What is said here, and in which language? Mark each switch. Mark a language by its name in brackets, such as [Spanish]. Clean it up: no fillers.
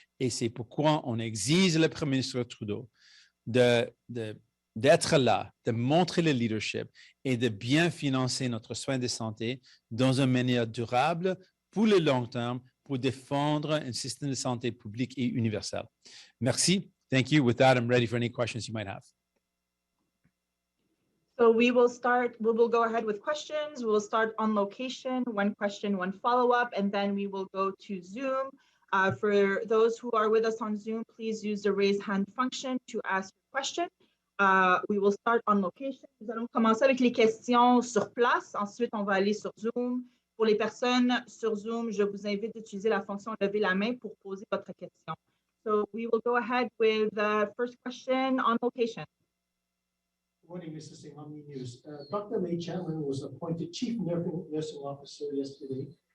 [French] Et c'est pourquoi on exige le Premier ministre Trudeau d'être là, de montrer le leadership et de bien financer notre soin de santé dans une manière durable pour le long terme, pour défendre un système de santé public et universel. Merci. [English] Thank you. With that, I'm ready for any questions you might have. So we will go ahead with questions. We will start on location, 1 question, 1 follow-up, and then we will go to Zoom. For those who are with us on Zoom, please use the raise hand function to ask your question. We will start on location. [French] Nous allons commencer avec les questions sur place. Ensuite, on va aller sur Zoom. Pour les personnes sur Zoom, je vous invite d'utiliser la fonction lever la main pour poser votre question. [English] So we will go ahead with the first question on location. Good morning, Mr. Singh, Omni News. Dr. May Chapman was appointed Chief Nursing Officer yesterday.